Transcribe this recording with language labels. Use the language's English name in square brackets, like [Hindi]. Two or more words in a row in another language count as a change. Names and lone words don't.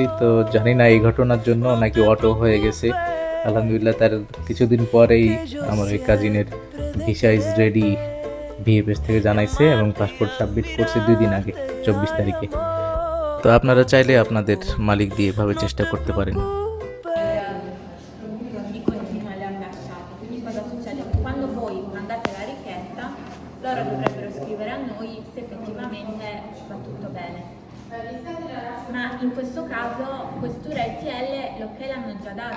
[Bangla] তো জানি না এই ঘটনার জন্য নাকি অটো হয়ে গেছে, আলহামদুলিল্লাহ তার কিছুদিন পরেই আমার ওই কাজিনের [English] visa is ready [Bangla] ভিএফএস থেকে জানাইছে, এবং [English] passport submit [Bangla] করছে 2 দিন আগে, 24 তারিখে। তো আপনারা চাইলে আপনাদের মালিক দিয়ে এভাবে চেষ্টা করতে পারেন। [Italian] I continua alle ambasciate. Quindi cosa succede? Quando voi mandate la richiesta, loro dovrebbero scrivere a noi se effettivamente va tutto bene. Ma in questo caso questura e TL l'ok l'hanno già dato.